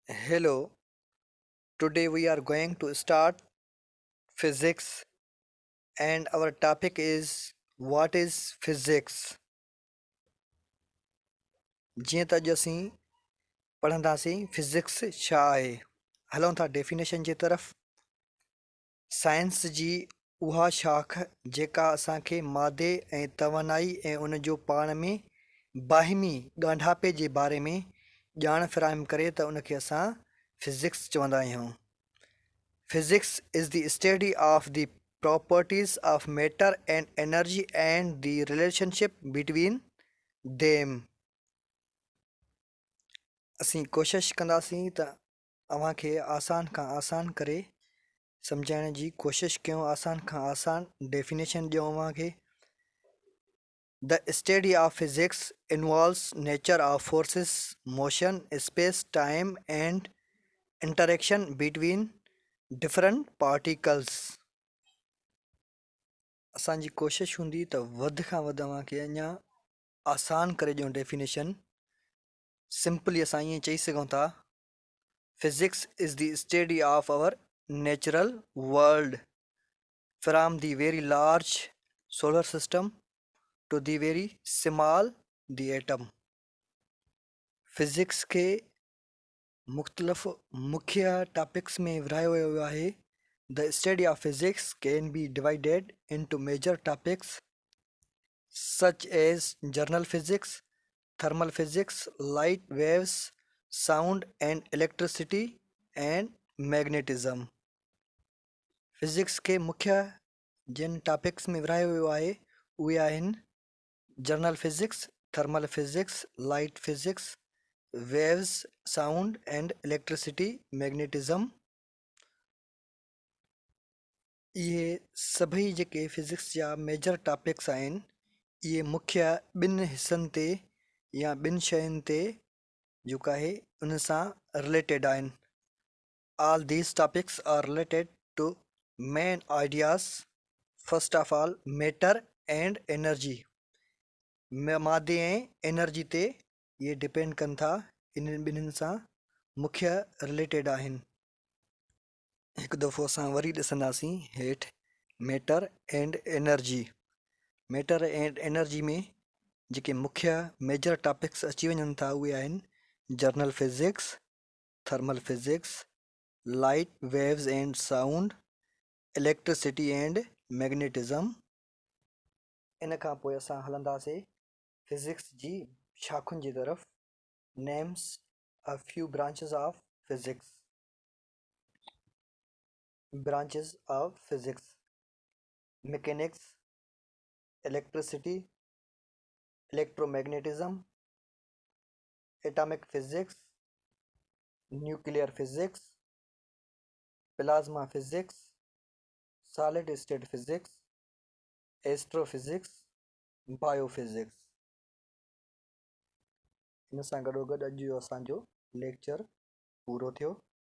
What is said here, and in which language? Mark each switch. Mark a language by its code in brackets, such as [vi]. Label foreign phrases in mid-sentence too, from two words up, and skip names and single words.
[en] Hello, today we are going to start physics and our topic is what is physics। [sd] जीअं त अॼु असीं पढ़ंदासीं फिज़िक्स छा आहे। हलूं था डेफिनेशन जे तरफ़। साइंस जी उहा शाख़ जेका असांखे मादे ऐं तवानाई ऐं उन जो पाण में बाहिमी ॻंढापे जे बारे में ॼाण फ़राहम करे त उनखे असां फिज़िक्स चवंदा आहियूं। [en] Physics is the study of the properties of matter and energy and the relationship between them। [sd] असीं कोशिश कंदासीं त अव्हांखे आसान खां आसान करे सम्झाइण जी कोशिश कयूं। आसान खां आसान डेफिनेशन ॾियूं अव्हांखे। [en] The study of physics involves nature of forces, motion, space, time and interaction between different particles। [sd] असांजी कोशिश हूंदी त वधि खां वधि अव्हांखे अञा आसान करे ॾियूं डेफिनेशन। सिंपली असां ईअं चई सघूं था, [en] Physics is the study of our natural world from the very large solar system to the very small the atom. [sd] फिज़िक्स खे मुख़्तलिफ़ मुख्य टॉपिक्स में विरहायो वियो आहे। [en] The study of physics can be divided into major topics such as general physics, thermal physics, light waves, sound and electricity and magnetism। [sd] फिज़िक्स के मुख्य जिन टॉपिक्स में विरहायो वियो आहे उहे आहिनि [en] general physics, thermal physics, light physics, waves, sound and electricity, मैग्नेटिज़म। [sd] इहे सभई जेके फिज़िक्स जा [en] major topics [sd] आहिनि इहे मुख्य ॿिनि हिसनि ते या ॿिनि शयुनि ते जेका आहे उन सां रिलेटेड आहिनि। [en] All these topics are related to main ideas. First of all matter and energy. [sd] मादे ऐं एनर्जी ते इहे डिपेंड कनि था, इन्हनि ॿिन्हिनि सां मुख्य रिलेटेड आहिनि। हिकु दफ़ो असां वरी ॾिसंदासीं हेठि [en] matter and energy. matter and energy [sd] में जेके मुख्य [en] major topics [sd] अची वञनि था उहे आहिनि [en] general physics, thermal physics, light waves and sound, electricity and magnetism. [sd] इन खां पोइ असां हलंदासीं फिज़िक्स जी शाखुनि जी तरफ़। [en] Names a few branches of physics. Branches of physics: mechanics, electricity, electromagnetism, atomic physics, nuclear physics, plasma physics, solid state physics, astrophysics, biophysics। [sd] इन सां गॾोगॾु अॼु जो असांजो लेक्चर पूरो थियो।